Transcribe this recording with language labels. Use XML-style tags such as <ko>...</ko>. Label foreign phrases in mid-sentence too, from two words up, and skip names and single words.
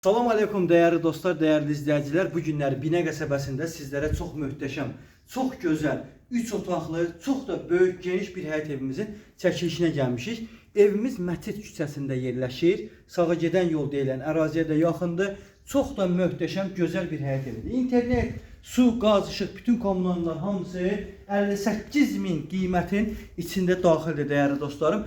<tr>Salam aleykum değerli dostlar, değerli izleyiciler.</tr> <az>Bu günler Binə qəsəbəsində</az> <tr>sizlere çok möhtəşəm, çok güzel,</tr> <az>3 otaqlı,</az> <tr>çok da böyük,</tr> <az>geniş bir həyət evimizin çəkilişinə gəlmişik. Evimiz Mətit küçəsində yerləşir. Sağa gedən yol deyilən əraziyə də yaxındır.</az> <tr>Çok da möhtəşəm,</tr> <az>gözəl bir həyət evidir. İnternet, su, qaz, işıq, bütün kommunallar hamısı 58.000 qiymətin içində daxildir</az> <tr>değerli dostlarım.</tr>